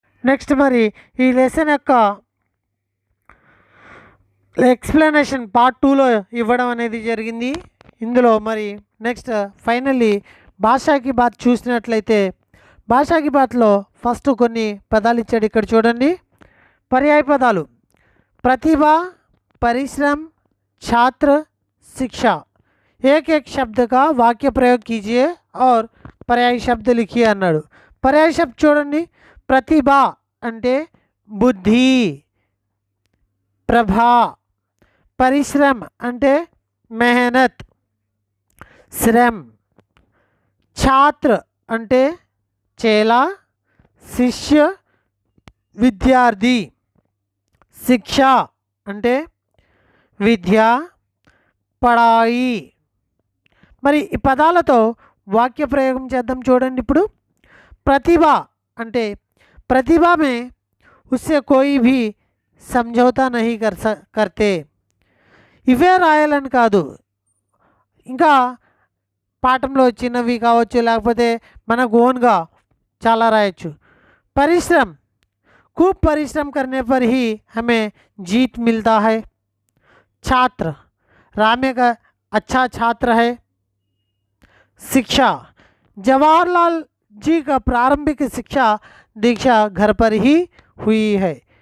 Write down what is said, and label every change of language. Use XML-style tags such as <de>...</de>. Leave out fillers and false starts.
<te>Next మరి ఈ lesson యొక్క ఎక్స్ప్లెనేషన్ పార్ట్ 2లో ఇవ్వడం అనేది జరిగింది. ఇందులో మరి నెక్స్ట్ ఫైనల్లీ భాషాకి బాత్ చూసినట్లయితే భాషాకి బాత్లో ఫస్ట్ కొన్ని పదాలు ఇచ్చాడు. ఇక్కడ చూడండి, పర్యాయ పదాలు ప్రతిభ, పరిశ్రమ, छात्र, शिक्षा.</te> <hi>एक एक शब्द का वाक्य प्रयोग कीजिए और पर्याय शब्द लिखिए</hi> <te>అన్నాడు. పర్యాయ శబ్ద చూడండి, ప్రతిభ అంటే బుద్ధి, ప్రభా. పరిశ్రమ అంటే మెహనత్, శ్రమ్. छात्र అంటే చేలా, శిష్య, విద్యార్థి. శిక్ష అంటే విద్య, పడాయి. మరి ఈ పదాలతో వాక్య ప్రయోగం చేద్దాం. చూడండి, ఇప్పుడు ప్రతిభ అంటే</te> <hi>प्रतिभा में उससे कोई भी समझौता नहीं करते</hi> <te>ఇవే రాయాలని కాదు, ఇంకా పాఠంలో చిన్నవి కావచ్చు, లేకపోతే మనకు ఓన్గా చాలా రాయొచ్చు.</te> <hi>परिश्रम, खूब परिश्रम करने पर ही हमें जीत मिलता है. छात्र, राम एक अच्छा छात्र है. शिक्षा, जवाहरलाल जी का प्रारंभिक शिक्षा दीक्षा घर पर ही हुई है.</hi>